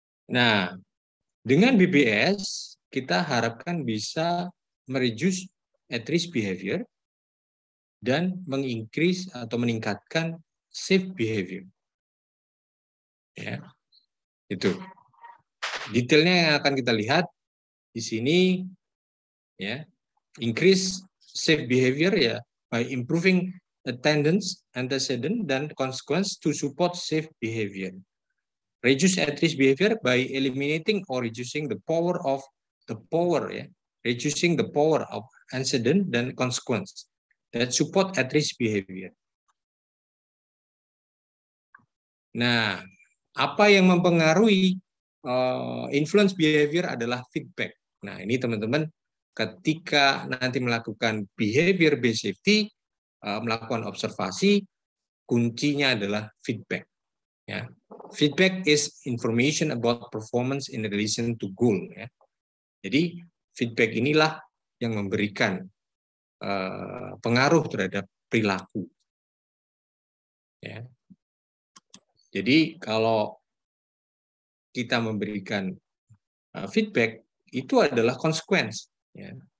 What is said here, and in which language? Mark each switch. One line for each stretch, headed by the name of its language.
Indonesian: Nah, dengan BBS kita harapkan bisa mereduce at-risk behavior dan mengincrease atau meningkatkan safe behavior. Ya. Itu. Detailnya yang akan kita lihat di sini ya.
English: Increase safe behavior ya by improving attendance, antecedent dan consequence to support safe behavior. Reduce at-risk behavior by eliminating or reducing the power of reducing the power of antecedent dan consequence that support at-risk behavior.
Indonesian: Nah, apa yang mempengaruhi
English: influence behavior
Indonesian: adalah feedback. Nah, ini teman-teman ketika nanti melakukan behavior based safety, melakukan observasi, kuncinya adalah feedback. Ya.
English: Feedback is information about performance in relation to goal.
Indonesian: Ya. Jadi feedback inilah yang memberikan pengaruh terhadap perilaku. Ya. Jadi kalau kita memberikan feedback itu adalah konsekuensi, ya.